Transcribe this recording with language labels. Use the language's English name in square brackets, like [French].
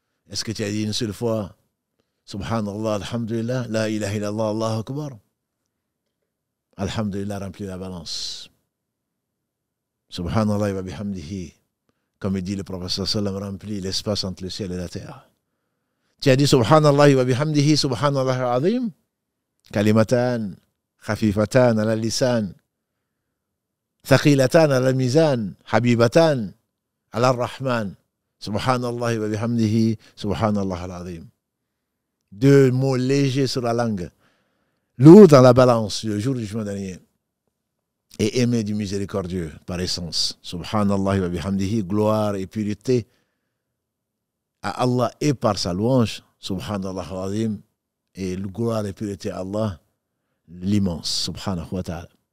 [French] Est-ce que tu as dit une seule fois, Subhanallah, Alhamdulillah, La ilaha illallah, Allahu Akbar? Alhamdulillah, remplit la balance. Subhanallah wa bihamdihi. Comme il dit le prophète sallam, remplit l'espace entre le ciel et la terre. Tu as dit Subhanallah wa bihamdihi, Subhanallah azim. [Arabic] كلمتان خفيفتان على اللسان ثقيلتان على الميزان حبيبتان على الرحمن سبحان الله وبحمده سبحان الله العظيم. [French] Deux mots légers sur la langue, lourds dans la balance le jour du jugement dernier. et aimer du miséricordieux par essence. Subhanallah wa bihamdihi, gloire et pureté à Allah et par sa louange. Subhanallah wa azim, et gloire et pureté à Allah, l'immense. Subhanahu wa ta'ala.